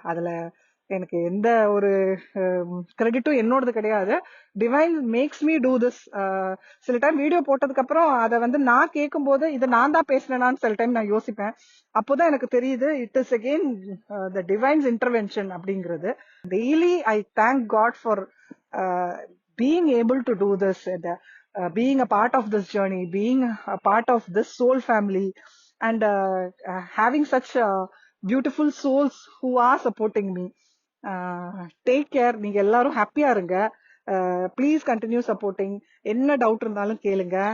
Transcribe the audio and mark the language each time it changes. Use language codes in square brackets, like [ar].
[ta] அதுல எனக்கு எந்த ஒரு கிரெடிட்டும் என்னோடது கிடையாது. [en] Divine makes me do this. [ta] சில டைம் வீடியோ போட்டதுக்கு அப்புறம் அதை வந்து நான் கேட்கும் போது இதை நான் தான் பேசினேனான்னு சில டைம் நான் யோசிப்பேன். அப்போதான் எனக்கு தெரியுது [en] it is again the divine's intervention [ta] அப்படிங்கிறது. [en] Daily I thank God for being able to do this, and being a part of this journey, being a part of this soul family, and having such beautiful souls who are supporting me. Take care. [ta] நீங்க எல்லாரும் ஹாப்பியா இருங்க. [en] Please continue supporting. [ta] என்ன doubt இருந்தாலும் கேளுங்க.